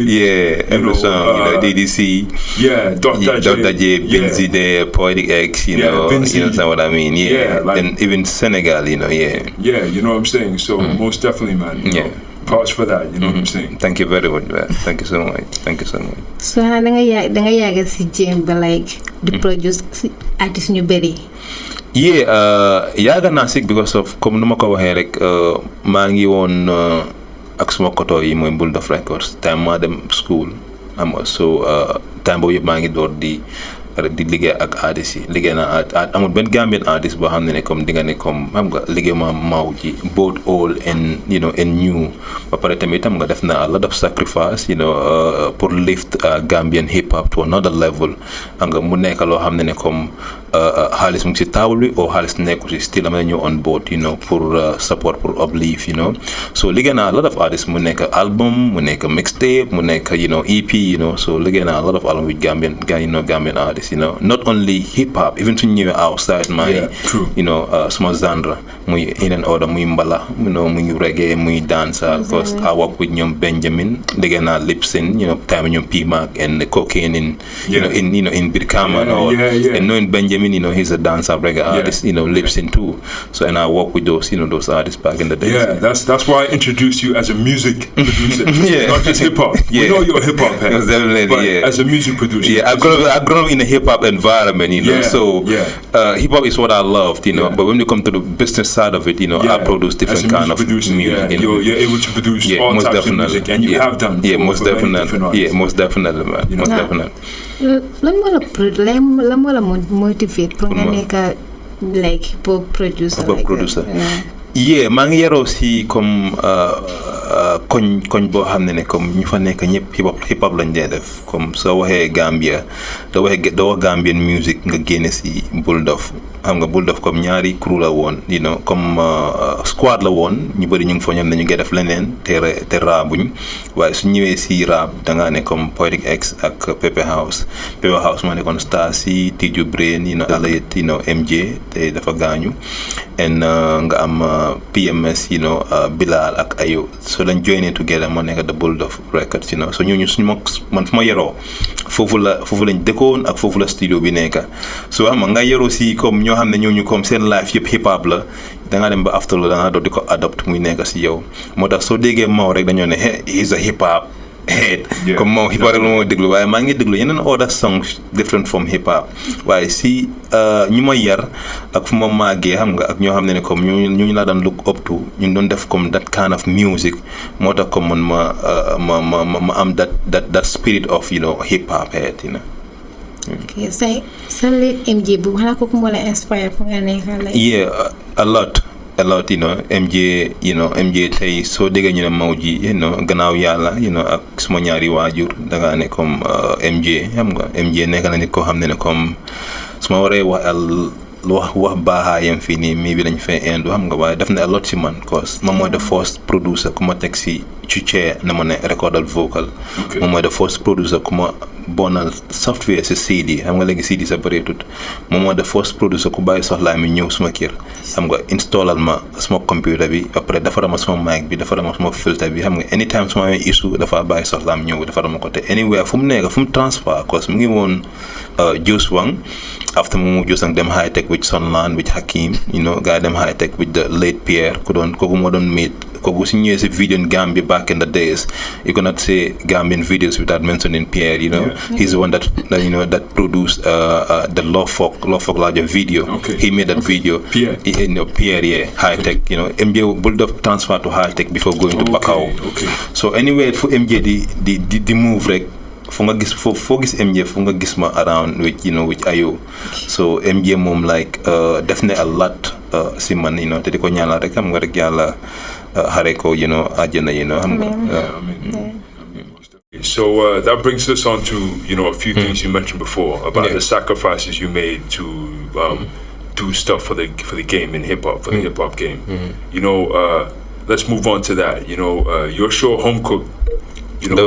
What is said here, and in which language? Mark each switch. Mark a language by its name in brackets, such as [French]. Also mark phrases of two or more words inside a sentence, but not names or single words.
[English] Every song, DDC. Dr. J, Binzi there, Poetic X. You know what I mean? Like, and even Senegal. you know what I'm saying. So most definitely, man. Props for that, you know what I'm saying. Thank you very much, man. Thank you so much. [Wolof] So da nga yàgg si jéem ba [English] like di produce [Wolof] artiste ñu bëri. Yàgg naa si [English] because of [French] comme nu [Wolof] ma ko waxee rek maa ngi woon ak suma koto yi mooy Bulldog Records time maa dem school xam nga so time boobu yëpp maa ngi door di liggéey ak artistes yi liggéey naa amul benn Gambian artiste boo xam ne comme di nga ne comme xam nga liggéey ma Maaw Gee [English] both old and and new [Wolof] ba pare tamit xam nga def na [English] a lot of sacrifice [Wolof] pour [English] lift Gambian hip hop to another level [Wolof] xam nga mu nekk loo xam ne comme xaalis mu ngi si table bi oo xaalis nekku si still am na ñëw [English] on board [French] pour support pour uplift [Wolof] so liggéey naa a [English] lot of artists [Wolof] mu nekk album mu nekk mixtape mu nekk EP so liggéey naa [English] a lot of album with Gambian artists not only hip hop [Wolof] even suñu ñëwee [English] outside my small genre [Wolof] muy [English] in and order [Wolof] muy mbala muy reggae muy dancer [English] because I work with [Wolof] ñoom Benjamin liggéey naa lip sync time ñoom P-Mac [English] and cocaine in Birkama and all and knowing Benjamin he's a dancer reggae artist lip sync too so and I work with those those artists back in the day that's why I introduced you as a music producer not just hip hop we know you're a hip hop head but as a music producer I grew up in a hip hop environment so hip hop is what I loved but when you come to the business side of it I produce different kind of music you're able to produce all most types definitely. of music and you have done most definitely most definitely man most definitely [Wolof] lan moo la motivate [French] pour nga [Wolof] nekk like hip hop producer maa ngi yaroo si [French] comme koñ [Wolof] boo xam ne comme ñu fa nekk ñëpp hip hop lañ dee def comme soo waxee Gambia doo wax Gambian music nga génne si Bulldog xam nga Bulldog comme ñaari crew la woon comme squad la woon ñu bëri ñu ngi fa ñoom dañu ngi def leneen te raabuñ waaye su ñëwee si raab da ngaa ne comme Poetic X ak Pepe House moo nekkoon star si Tiju Brain alayet MJ te dafa gaañu and nga am PMS, [English] you know, [Wolof] Bilal ak Ayo. [English] So then joining together mo nekk the Bulldog Records, you know. [Wolof] So ñooñu suñu man fu ma yaroo foofu lañ dëkkoon ak foofu la studio bi nekk. So xam nga yaroo si comme ñoo xam ne ñooñu comme seen life yëpp hip hop la. Da nga dem ba after la da nga doon di ko adopt muy nekk si yow. Moo tax soo déggee Maaw rek dañoo ne he's a hip hop head. Comme Maaw hip hop rek la moo déglu waaye maa ngi déglu yeneen [English] other songs different from hip hop. [Wolof] waaye si ñu ma yar ak fu ma màggee xam nga ak ñoo xam ne comme ñu laa daan [English] look up to [Wolof] ñu doon def comme [English] that kind of music [Wolof] moo tax comme man ma am [English] that spirit of, you know, [Wolof] hip hop head, you know. Okay, so late MJ bu xanaa kooku moo la inspire [French] pour nga [Wolof] nekk like. [English] Yeah, a lot, you know. [Wolof] MJ tey soo déggee ñu ne Maaw Gee, [English] you know, [Wolof] gannaaw yàlla, [English] you know, [Wolof] ak suma ñaari waajur da ngaa ne comme MJ xam nga MJ nekk na nit koo xam ne comme su ma waree wax baaxaayam fii nii mii bi dañ fay indu xam nga waaye def na [English] a lot [Wolof] si man cause moom mooy [English] the first producer [Wolof] ku ma teg si ci chair na ma ne recordal vocal. moom mooy [English] the first producer [Wolof] ku ma bonal software si CD xam nga léegi CD sa bëreetut moom mooy [English] the first producer [Wolof] ku bàyyi soxlaa mi ñëw suma kër xam nga installal ma suma computer bi après defaral ma suma mic bi defaral ma suma filter bi xam nga anytime suma amee issue dafa bàyyi soxlaam ñëw defaral ma ko te anywhere fu mu nekk fu mu transfer cause mu ngi woon Juice Wang [English] after mu [Wolof] Juice Wang dem high tech [English] with Sunland with Hakim, you know, guy them high tech with the late Pierre [Wolof] kooku moo doon meet kooku su ñëwee si [English] video in Gambia back in the days you cannot say Gambian videos without mentioning Pierre, you know. He's the one that you know that produced the Love Folk larger video. He made that video. Pierre, yeah, high tech, you know. MJ Bulldog transfer to high tech before going to Bakau. [Wolof] So anyway for MJ the move rek fu nga gis foo gis MJ fu nga gis ma [English] around with, you know, with Ayo. So MJ moom like definitely a lot si man, you know, [Wolof] te di ko ñaanal rek xam nga rek yàlla xare ko, [English] you know, àjjana, you know, [Wolof] xam nga. [English] So that brings us on to, you know, a few things you mentioned before about the sacrifices you made to do stuff for the game in hip hop, for the hip hop game. You know, let's move on to that. You know, your show Home Cook. You know,